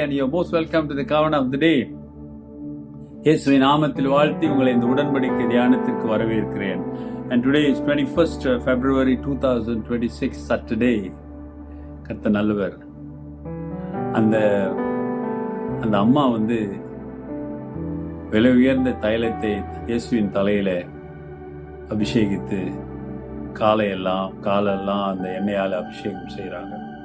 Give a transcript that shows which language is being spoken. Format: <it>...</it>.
<en>And you're most welcome to the covenant of the day.</en> <ta>இயேசுவின் நாமத்தில் வாழ்த்தி உங்களை இந்த உடன்படிக்கை தியானத்திற்கு வரவேற்கிறேன்.</ta> <en>And today is 21st February 2026 Saturday.</en> <ta>கர்த்தர் நல்லவர். அந்த அம்மா விலை உயர்ந்த தைலத்தை இயேசுவின் தலையில அபிஷேகித்து காலெல்லாம் அந்த எண்ணெயால் அபிஷேகம் செய்கிறாங்க.</ta>